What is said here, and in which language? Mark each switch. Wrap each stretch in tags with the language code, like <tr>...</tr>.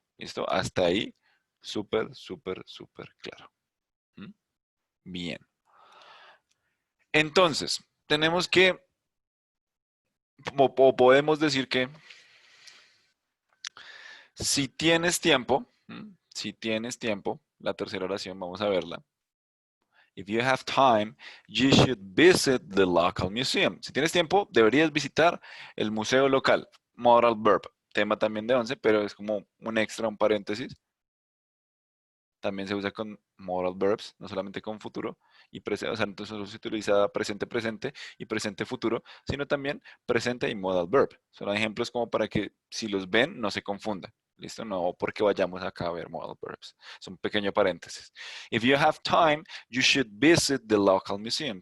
<es>¿Listo? Hasta ahí, súper claro. ¿Mm? Bien. Entonces, tenemos que, o podemos decir que si tienes tiempo, si tienes tiempo, la tercera oración, vamos a verla.</es> <en>If you have time, you should visit the local museum.</en> <es>Si tienes tiempo, deberías visitar el museo local. Modal verb, tema también de 11, pero es como un extra, un paréntesis. También se usa con modal verbs, no solamente con futuro y presente, o sea, no solo se utiliza presente y presente futuro, sino también presente y modal verb. Son ejemplos como para que si los ven no se confundan. ¿Listo? No porque vayamos acá a ver modal verbs. Es un pequeño paréntesis.</es> <en>If you have time, you should visit the local museum.</en>